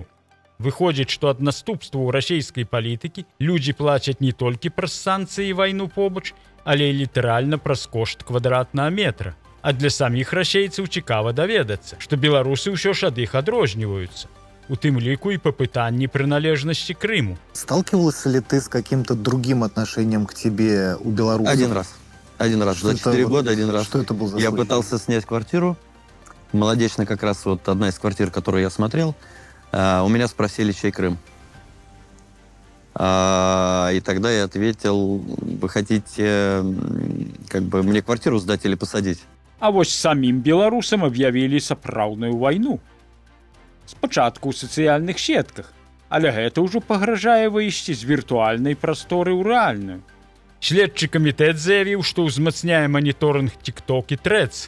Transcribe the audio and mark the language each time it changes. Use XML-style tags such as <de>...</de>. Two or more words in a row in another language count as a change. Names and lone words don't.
<be>Выходзіць, што ад наступстваў расійскай палітыкі людзі плацяць не толькі праз санкцыі і вайну побач, але і літаральна праз кошт квадратнага метра. А для саміх расейцаў цікава даведацца, што беларусы ўсё ж ад іх адрозніваюцца. У тым ліку і па пытанні прыналежнасці Крыму.</be> <ru>Сталкивался ли ты с каким-то другим отношением к тебе у белорусов? Один раз. Один раз. Что За 4 это, года один раз. Что это был за Я случай? пытался снять квартиру. Молодечно как раз вот одна из квартир, которую я смотрел. У меня спросили, чей Крым. И тогда я ответил, вы хотите как бы мне квартиру сдать или посадить?</ru> <be>А вось самім беларусам аб'явілі сапраўдную вайну. Спачатку ў сацыяльных сетках, але гэта ўжо пагражае выйсці з віртуальнай прасторы ў рэальную. Следчы камітэт заявіў, што ўзмацняе маніторынг TikTok і Threads.</be>